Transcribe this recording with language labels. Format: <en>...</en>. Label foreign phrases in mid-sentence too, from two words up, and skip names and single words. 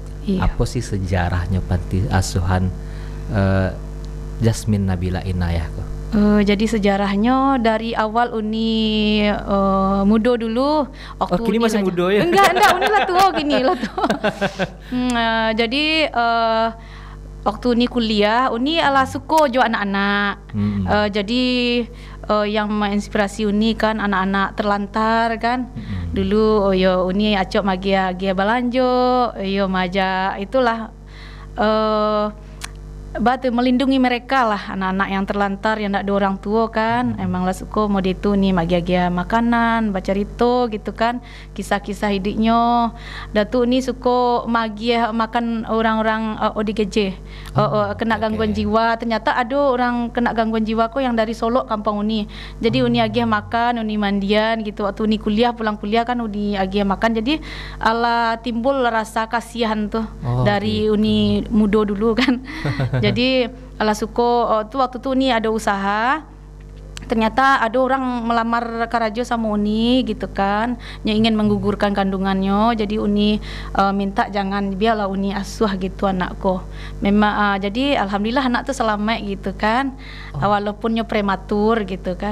<id>Apa sih sejarahnya panti asuhan Jasmin Nabila Inayah kok? Jadi sejarahnya dari awal Uni muda dulu. Waktu kini masih muda ya? Enggak, Uni lah tua gini lah tua.</id> <min>Jadi waktu Uni kuliah, Uni ala suko jo anak-anak.</min> <id>Jadi yang menginspirasi Uni kan anak-anak terlantar kan.</id> <min>Dulu Uni acok magia balanjo,</min> <id>maja itulah batu melindungi mereka lah, anak-anak yang terlantar yang tak ada orang tua kan.</id> <min>Emang lah suko mode itu nih magia makanan, baca rito gitu kan, kisah-kisah hidupnya. Datu ni suko magia makan orang-orang ODGJ, kena gangguan jiwa.</min> <id>Ternyata ada orang kena gangguan jiwa kok yang dari Solo kampung Uni.</id> <min>Jadi Uni agia makan, Uni mandian gitu. Waktu Uni kuliah, pulang kuliah kan Uni agia makan.</min> <id>Jadi ala timbul rasa kasihan tuh dari Uni muda dulu kan.</id> <min>Jadi ala suko tuh waktu tuh Uni ada usaha.</min> <id>Ternyata ada orang melamar karajo sama Uni gitu kan, yang ingin menggugurkan kandungannya. Jadi Uni minta jangan, biarlah Uni asuh gitu anakku. Memang jadi alhamdulillah anak tuh selamat gitu kan, walaupunnya prematur gitu kan.</id>